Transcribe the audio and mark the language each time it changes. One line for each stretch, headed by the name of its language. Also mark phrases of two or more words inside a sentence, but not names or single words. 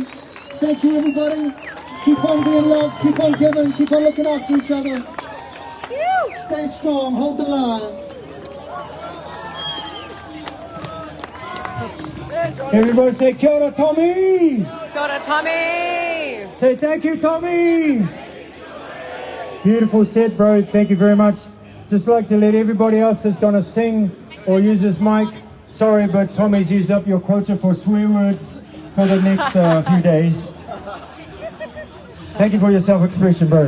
English: Thank you, everybody. Keep on being loved, keep on giving, keep on looking after each other. Stay strong, hold the line. Everybody say,
Māori: kia ora, Tommy! Kia ora, Tommy!
English: Say, thank you, Tommy! Beautiful set, bro. Thank you very much. Just like to let everybody else that's going to sing or use this mic, sorry, but Tommy's used up your quota for swear words for the next few days. Thank you for your self-expression, bro.